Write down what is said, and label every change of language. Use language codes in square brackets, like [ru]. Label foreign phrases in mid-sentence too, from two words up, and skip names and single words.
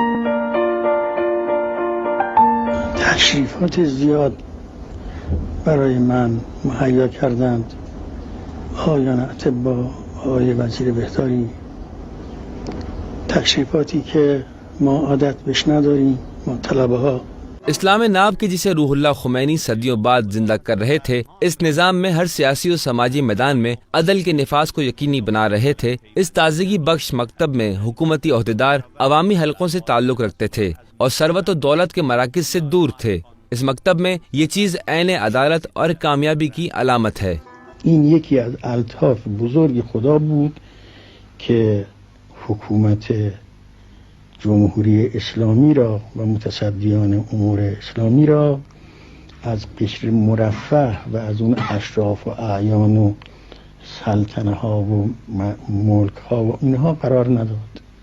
[fa] تشریفات زیاد برای من مهیا کردند آقایان اطباء، آقای وزیر بهداری، تشریفاتی که ما عادت بهش نداریم ما طلبه ها. [ur] اسلام ناب کے جسے روح اللہ خمینی صدیوں بعد زندہ کر رہے تھے، اس نظام میں ہر سیاسی اور سماجی میدان میں عدل کے نفاذ کو یقینی بنا رہے تھے. اس تازگی بخش مکتب میں حکومتی عہدیدار عوامی حلقوں سے تعلق رکھتے تھے اور ثروت اور دولت کے مراکز سے دور تھے. اس مکتب میں یہ چیز عین عدالت اور کامیابی کی علامت ہے. [fa] این یکی از الطاف بزرگ خدا بود که حکومت جمهوری اسلامی را و متصدیان امور اسلامی را از قشر مرفه و از اون اشراف و اعیان و سلطنه ها و ملک ها و اینها قرار نداد